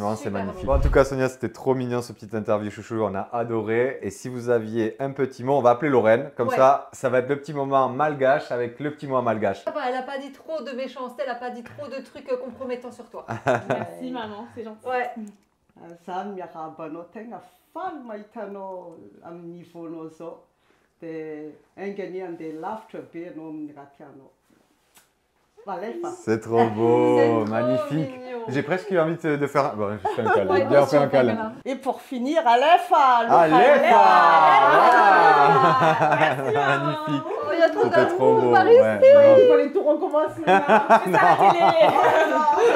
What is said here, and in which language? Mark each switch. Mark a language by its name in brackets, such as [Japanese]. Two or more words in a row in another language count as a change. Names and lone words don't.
[French] d'une maman, c'est super magnifique. beau. Bon, en tout cas, Sonia, c'était trop mignon ce petit interview chouchou, on a adoré. Et si vous aviez un petit mot, on va appeler Lorraine. Comme Ouais. ça va être le petit moment malgache avec le petit mot malgache. Elle a pas dit trop de méchanceté, elle a pas dit trop de trucs compromettants sur toi. Merci maman, c'est gentil. Ouais. [Malagasy] Zany miarahaba tegna faly mahita anao amin'ny niveau-nao zao. Dia haingany andeha lavitra be anao amin'ny raha tianao. [French] C'est trop beau, C'est trop magnifique. mignon. J'ai presque eu envie de faire. Bon, je fais un câlin. Ouais, Bien, on fait un attention, câlin. câlin. Et pour finir, Alefa. Magnifique. Oh, il y a trop C'était d'amour trop beau. par ouais. ici. Il fallait tout recommencer. là. C'est ça la télé.